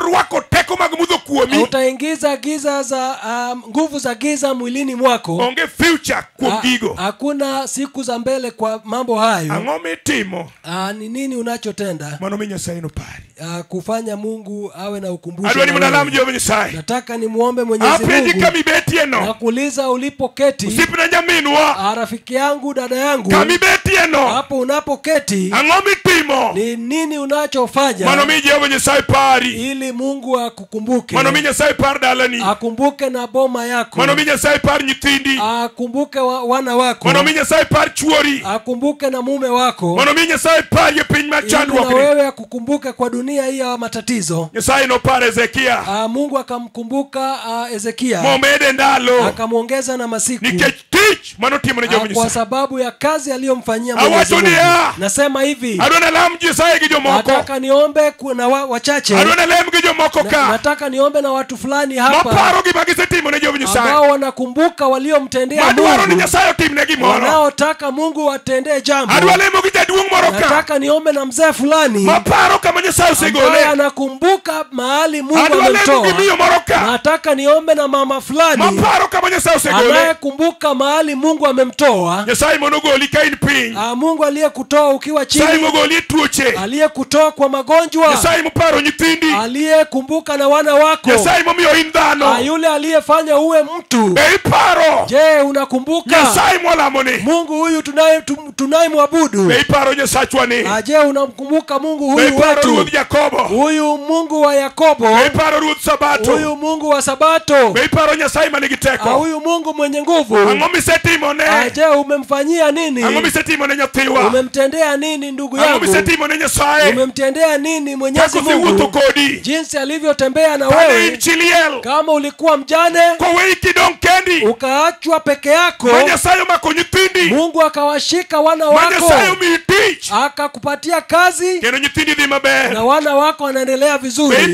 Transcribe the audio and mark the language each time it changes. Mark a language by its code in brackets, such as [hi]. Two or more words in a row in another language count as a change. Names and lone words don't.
[sw] utaingiza giza za nguvu za giza mwilini mwako hakuna siku za mbele kwa mambo hayo ni nini unachotenda kufanya Mungu awe na ukumbusho. [luo] Adwani munalam Jehova Nyasaye. [sw] Nataka nimuombe Mwenyezi [luo] Apenji [sw] Mungu. [luo] kami betie no. [sw] Nakuuliza ulipoketi. [luo] Usipina nyaminwa. [sw] Rafiki yangu, dada yangu. [luo] Kami betie no. [sw] Hapo unapoketi. [luo] Angomi timo. [sw] Ni nini unachofanya? [luo] Mano mi Jehova Nyasaye pari. [sw] Ili Mungu akukumbuke. [luo] Mano mi Nyasaye par dalani. [sw] Akumbuke na boma yako. [luo] Mano mi Nyasaye par nyithindi. [sw] Akumbuke wana wako. [luo] Mano mi Nyasaye par chuori. [sw] Akumbuke na mume wako. [luo] Mano mi Nyasaye par ye piny mar chandruok ni. [sw] Na wewe akukumbuke kwa dunia hii ya matatizo. [luo] Nyasaye no par Ezekia. [sw] Mungu akamkumbuka Ezekia. [luo] Momede ndalo. [sw] Akamuongeza na masiku. [luo] Nikech tich mano timo ne Jehova Nyasaye. [sw] Kwa sababu ya kazi aliyomfanyia Mwenyezi Mungu. Nasema hivi. [luo] Adona lam Nyasaye gi jomoko. [sw] Nataka niombe kuna wachache. [luo] Adona lam gi jomoko ka. [sw] Nataka niombe na watu fulani hapa. [luo] Maparo gi magisetimo ne Jehova Nyasaye. [sw] Ambao wanakumbuka waliomtendea Mungu. [luo] Madwaro ni Nyasaye timne gimoro. [sw] Wanaotaka Mungu watendee jambo. [luo] Adwa lemo gi jaduong' moro ka. [sw] Nataka niombe na mzee fulani. [luo] Maparo kama Nyasaye usegole. [sw] Anakumbuka mahali Mungu amemtoa. [luo] Adwa lemo gi miyo moro ka. [sw] Nataka niombe na mama fulani. [luo] Maparo kama Nyasaye usegole. [sw] Anayekumbuka mahali Mungu amemtoa. [luo] Nyasaye monogoli kain piny. [sw] Mungu aliyekutoa ukiwa chini. [luo] Nyasaye mogoli tuoche. [sw] Aliyekutoa kwa magonjwa. [luo] Nyasaye mparo nyithindi. [sw] Aliyekumbuka na wana wako. [luo] Nyasaye momiyo in dhano. [sw] Yule aliyefanya uwe mtu. [luo] Iparo. [sw] Je, unakumbuka? [luo] Nyasaye molamone. [sw] Mungu huyu tunayemwabudu. [luo] Iparo Nyasachwani. [sw] Je, unamkumbuka Mungu huyu wetu? [luo] Ruoth Yakobo. [sw] Huyu Mungu wa Yakobo. [luo] Iparo Ruoth Sabato. [sw] Huyu Mungu wa Sabato. [luo] Iparo Nyasaye manigi teko. [sw] Huyu Mungu mwenye nguvu. [luo] Ang'o misetimone? [sw] Je, umemfanyia nini? [luo] Ang'o misetimone nyathiwa? [sw] Umemtendea nini ndugu yangu? [luo] Ang'o misetimone Nyasaye? [sw] Umemtendea nini Mwenyezi Mungu? Jinsi alivyotembea na wewe. Kama ulikuwa mjane, ukaachwa peke yako, Mungu akawashika wana wako, akakupatia kazi, na wana wako wanaendelea vizuri.